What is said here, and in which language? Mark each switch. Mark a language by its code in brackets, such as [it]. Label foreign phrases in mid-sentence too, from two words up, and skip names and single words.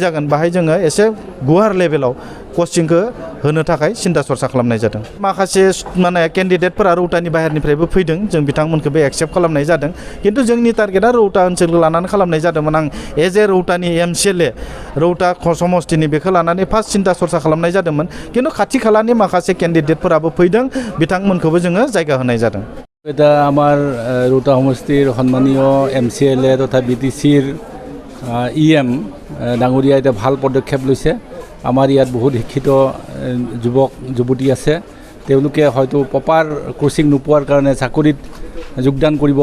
[brx] जागोन बाहाय जोङो एसे गुवार लेभेलाव कचिंखौ होनो थाखाय सिन्था सरसा खालामनाय जादों माखासे माने केन्डिडेटफोरा रौतानि बाहेरनिफ्रायबो फैदों जों बिथांमोनखौबो एक्सेप्ट खालामनाय जादों खिन्थु जोंनि टारगेटआ रौता ओनसोलखौ लानानै खालामनाय जादोंमोन आं [en] as a [brx] रौतानि MCLA रौता समस्तिनि बेखौ लानानै फार्स्ट सिन्था सरसा खालामनाय जादोंमोन खिन्थु खाथि खालानि माखासे केन्डिडेटफोराबो फैदों बिथांमोनखौबो जोङो जायगा होनाय जादों [as] এটা আমার রৌতা সমষ্টির সন্মানীয় MCLA তথা BTCৰ EM ডাঙৰীয়া এটা ভাল পদক্ষেপ লৈছে আমাৰ ইয়াত বহুত শিক্ষিত যুৱক যুৱতী আছে তেওঁলোকে হয়তো [en] proper coaching [as] নোপোৱাৰ কাৰণে চাকৰিত যোগদান কৰিব